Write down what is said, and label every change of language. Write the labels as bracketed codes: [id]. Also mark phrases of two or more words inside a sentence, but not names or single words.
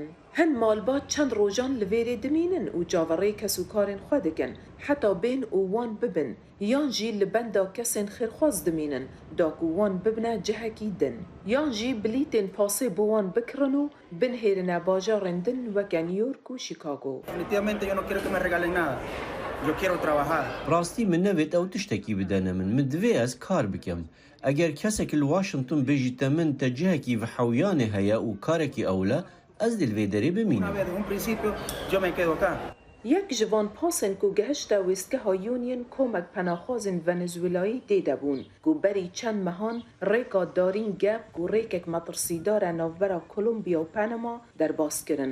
[ku] Hin malbat çend rojan li vêrê dimînin û caverê kesûkarên xwe dikin heta bên û wan bibin yan jî li benda kesên xêrxwaz dimînin da ku wan bibine cihekî din yan jî bilîtên pasê bo wan bikirin û binhêrine bajarên din weke New York û Chicago. ڕاستی من نەوێت ئەو تشتێکی بدەنە من divê ez kar bikim ئەگەر کەسێک li Washington bêjîte min te cihekî vihewyanê heye û karekî ew ez dê li vê derê bimînim. Yek ji van pasên ku gehişta wêstgeha Union komek penaxwazên Venezuelayî tê de bûn ku berî çend mehan rêka darîn gep ku rêkek metirsîdar e navbera Kolombiya û Panama derbas kirin.